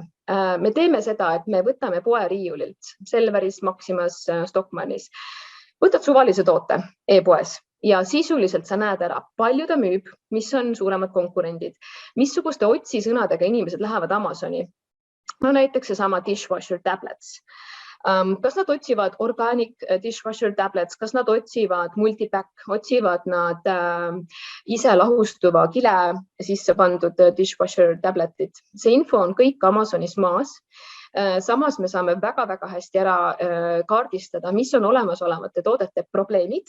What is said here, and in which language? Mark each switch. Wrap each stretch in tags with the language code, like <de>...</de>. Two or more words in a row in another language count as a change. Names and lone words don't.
<et>Me teeme seda, et me võtame poe riiulilt, Selveris, Maximas, Stockmannis. Võtad suvalise toote e-poes ja sisuliselt sa näed ära, palju ta müüb, mis on suuremad konkurendid, missuguste otsisõnadega inimesed lähevad Amazoni. Näiteks seesama</et> <en>dishwasher tablets.</en> <et>Kas nad otsivad</et> <en>organic dishwasher tablets,</en> <et>kas nad otsivad multipack, otsivad nad ise lahustuva kile sisse pandud</et> <en>dishwasher tabletit.</en> <et>See info on kõik Amazonis maas. Samas me saame väga-väga hästi ära kaardistada, mis on olemasolevate toodete probleemid.</et>